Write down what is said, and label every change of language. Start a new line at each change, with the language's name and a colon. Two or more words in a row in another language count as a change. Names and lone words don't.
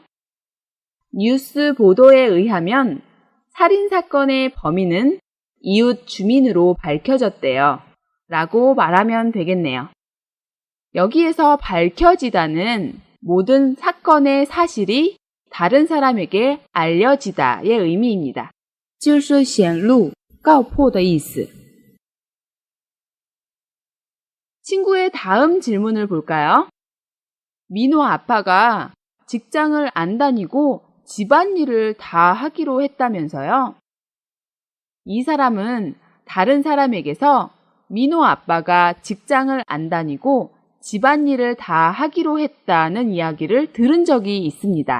Korean: 뉴스 보도에 의하면 살인 사건의 범인은 이웃 주민으로 밝혀졌대요. 라고 말하면 되겠네요. 여기에서 밝혀지다는 모든 사건의 사실이 다른 사람에게 알려지다의 의미입니다.
Chinese: 就是显露、告破的意思。
Korean: 친구의 다음 질문을 볼까요? 민호 아빠가 직장을 안 다니고 집안일을 다 하기로 했다면서요? 이 사람은 다른 사람에게서 민호 아빠가 직장을 안 다니고 집안일을 다 하기로 했다는 이야기를 들은 적이 있습니다.